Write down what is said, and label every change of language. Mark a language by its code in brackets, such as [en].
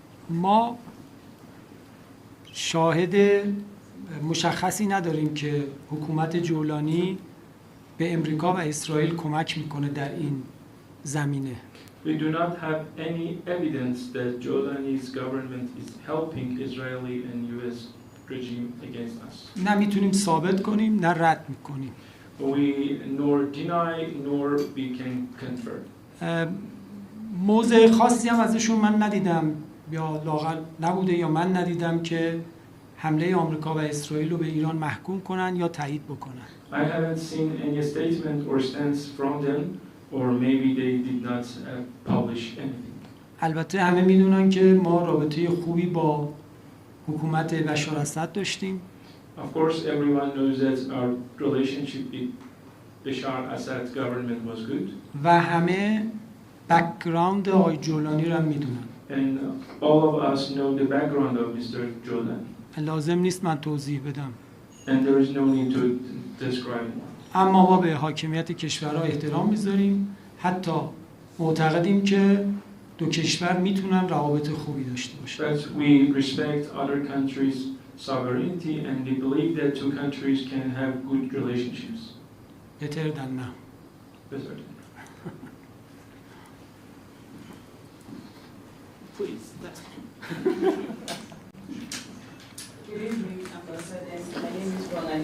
[fa] ما شاهد مشخصی نداریم که حکومت جولانی به امریکا و اسرائیل کمک میکنه در این زمینه. [en] We do not have any evidence that Jordani's government is helping Israeli and US regime against us. [fa] نه میتونیم ثابت کنیم نه رد میکنیم. [en] We nor deny nor we can confirm. [fa] موضع خاصی هم ازشون من ندیدم یا لااقل نبوده یا من ندیدم که حمله آمریکا و اسرائیل رو به ایران محکوم کنن یا تایید بکنن. [en] I haven't seen any statement or stance from them or maybe they did not publish anything. [fa] البته همه میدونن که ما رابطه خوبی با حکومت بشار اسد داشتیم. [en] Of course, everyone knows that our relationship with Bashar Assad's government was good, [fa] و همه بک‌گراند آقای جولانی رو هم میدونن. [en] and all of us know the background of Mr. Jolan, [fa] لازم نیست من توضیح بدم. [en] and there is no need to describe it. [fa] اما ما به حاکمیت کشورها احترام میذاریم، حتی معتقدیم که دو کشور میتونن روابط خوبی داشته باشن. [en] But we respect other countries' sovereignty, and we believe that two countries can have good relationships. Better than now. Better than Please. Good evening, Ambassador. My name is Roland.